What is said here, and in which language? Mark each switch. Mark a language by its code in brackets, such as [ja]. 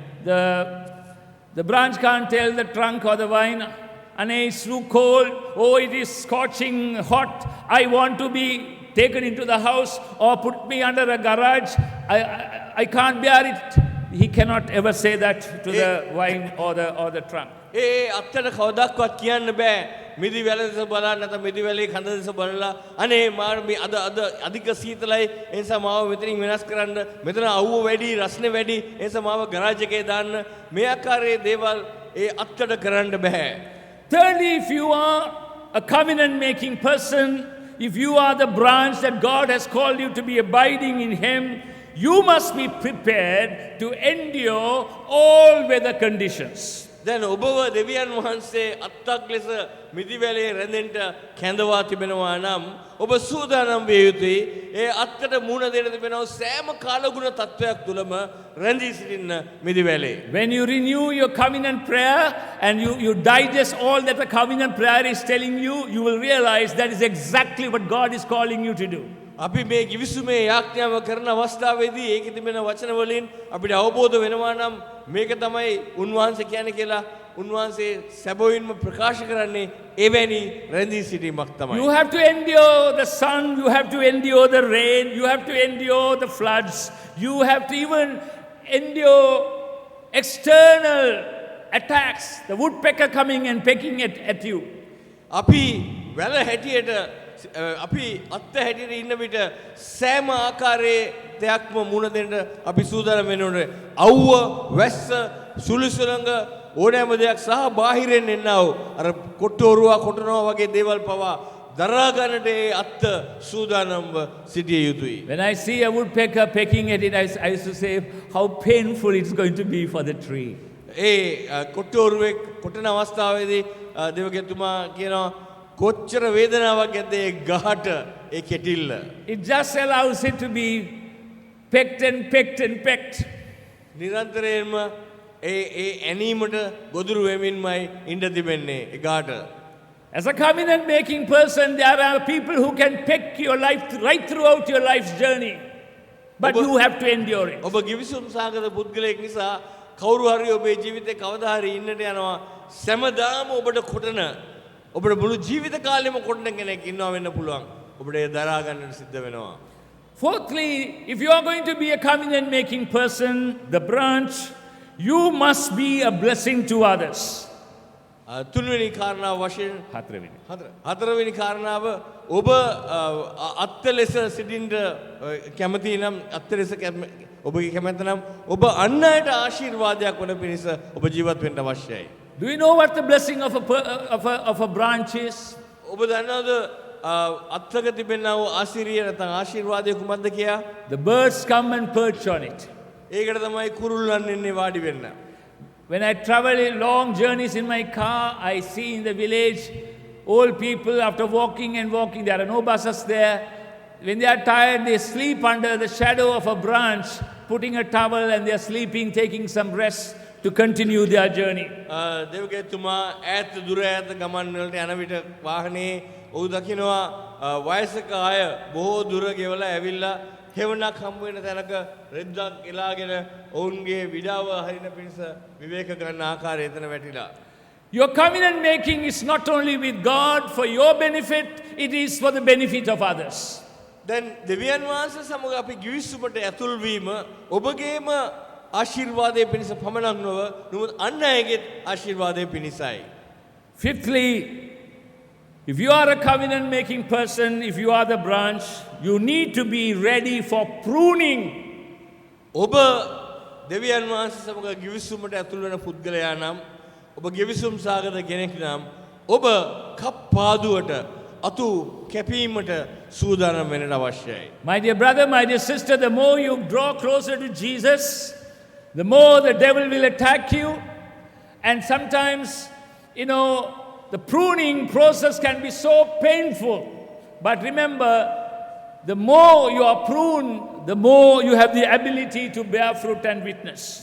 [en] The branch can't tell the trunk or the vine, and it's too cold, oh, it is scorching hot, I want to be taken into the house or put me under a garage, I can't bear it. He cannot ever say that to the vine or the trunk. [si] අත්තට කවදාවත් කියන්න බෑ මිදි වැල දෙස බලන්න නැත්නම් මිදි වැලේ කඳ දෙස බලලා අනේ මාර මේ අද අධික සීතලයි ඒ නිසා මාව මෙතනින් වෙනස් කරන්න මෙතන අවුව වැඩි රස්නේ වැඩි ඒ නිසා මාව ගරාජ් එකේ දාන්න මේ ආකාරයේ දේවල් ඒ අත්තට කරන්න බෑ. [en] Thirdly, if you are a covenant making person, if you are the branch that God has called you to be abiding in Him, you must be prepared to endure all weather conditions. [si] දැන් ඔබව දෙවියන් වහන්සේ අත්තක් ලෙස මිදිවැලේ රැඳෙන්න කැඳවා තිබෙනවා නම් ඔබ සූදානම් විය යුතුයි. ඒ අත්තට මුහුණ දෙන්න තිබෙනවා සෑම කාලගුණ තත්වයක් තුලම රැඳී සිටින්න මිදිවැලේ. [en] When you renew your covenant prayer and you digest all that the covenant prayer is telling you, you will realize that is exactly what God is calling you to do. [si] අපි මේ givisumේ යාඥාව කරන අවස්ථාවේදී ඒකේ තිබෙන වචන වලින් අපිට අවබෝධ වෙනවා නම් මේක තමයි උන්වහන්සේ කියන්නේ කියලා උන්වහන්සේ සැබවින්ම ප්‍රකාශ කරන්නේ එවැනි රැඳී සිටීමක් තමයි. [en] You have to endure the sun, you have to endure the rain, you have to endure the floods, you have to even endure external attacks, the woodpecker coming and pecking at you. [si] අපි වැල හැටියට අපි අත්ත හැටියට ඉන්න විට සෑම ආකාරයේ දෙයක්ම මුණ දෙන්න අපි සූදානම් වෙන්න ඕනේ. අවුව, වැස්ස, සුළුසුළඟ ඕනෑම දෙයක් සහ බාහිරින් එන්නා වූ අර කොට්ටෝරුවා කොටනවා වගේ දේවල් පවා දරා ගන්නට ඒ අත්ත සූදානම්ව සිටිය යුතුයි. [en] When I see a woodpecker pecking at it, I used to say how painful it's going to be for the tree. [si] ඒ කොට්ටෝරුවේ කොටන අවස්ථාවේදී දේවගතුමා කියනවා කොච්චර වේදනාවක් ඇද්ද ඒ ගහට ඒ කෙටිල්ල. [en] It just allows it to be pecked and pecked and pecked. [si] නිරන්තරයෙන්ම ඒ ඇනීමට ගොදුරු වෙමින්මයි ඉඳ තිබෙන්නේ ඒ ගහට. [en] As a covenant making person, there are people who can peck your life right throughout your life's journey. But you have to endure it. [si] ඔබ ගිවිසුම් සාගත පුද්ගලයෙක් නිසා කවුරු හරි ඔබේ ජීවිතේ කවදා හරි ඉන්නට යනවා සෑමදාම ඔබට කොටන ඔබට මුළු ජීවිත කාලෙම කොටන කෙනෙක් ඉන්නවා වෙන්න පුළුවන්. ඔබට ඒ දරා ගන්නට සිද්ධ වෙනවා. [en] Fourthly, if you are going to be a covenant making person, the branch, you must be a blessing to others. [si] තුන්වෙනි කාරණාව වශයෙන් හතරවෙනි කාරණාව ඔබ අත්ත ලෙස සිටින්න කැමති නම් අත්ත ලෙස ඔබගේ කැමැත්ත නම් ඔබ අන් අයට ආශිර්වාදයක් වන පිණිස ඔබ ජීවත් වෙන්න අවශ්‍යයි. [en] Do you know what the blessing of a branch is? [si] ඔබ දන්නවද අත්තක තිබෙනා වූ ආශිර්වාදය නැත්නම් ආශිර්වාදය කුමක්ද කියා? [en] The birds come and perch on it. [si] ඒකට තමයි කුරුල්ලන් එන්නේ වාඩි වෙන්න. [en] When I travel long journeys in my car, I see in the village old people after walking and walking, there are no buses there. When they are tired, they sleep under the shadow of a branch, putting a towel and they are sleeping, taking some rest to continue their journey. [si] දේවකතුමා ඈත දුර ඈත ගමන් වලට යන විට වාහනේ ඔහු දකිනවා වයසක අය බොහෝ දුර ගෙවලා ඇවිල්ලා හෙවණක් හම්බ වෙන තැනක රෙද්දක් එලාගෙන ඔවුන්ගේ විඩාව හරින පිණිස විවේක ගන්න ආකාරය එතන වැටිලා. [en] Your covenant making is not only with God for your benefit, it is for the benefit of others. [si] දැන් දෙවියන් වහන්සේ සමග අපි ගිවිසුමට ඇතුල් වීම ඔබගේම ආශිර්වාදයේ පිණිස පමණක් නොව නමුත් අන් අයගේ ආශිර්වාදයේ පිණිසයි. [en] Fifthly, if you are a covenant making person, if you are the branch, you need to be ready for pruning. [si] ඔබ දෙවියන් වහන්සේ සමග ගිවිසුමට ඇතුල් වෙන පුද්ගලයා නම් ඔබ ගිවිසුම් සාගත කෙනෙක් නම් ඔබ කප්පාදුවට අතු කැපීමට සූදානම් වෙන්න අවශ්‍යයි. [en] My dear brother, my dear sister, the more you draw closer to Jesus, the more the devil will attack you. And sometimes, the pruning process can be so painful. But remember, the more you are pruned, the more you have the ability to bear fruit and witness.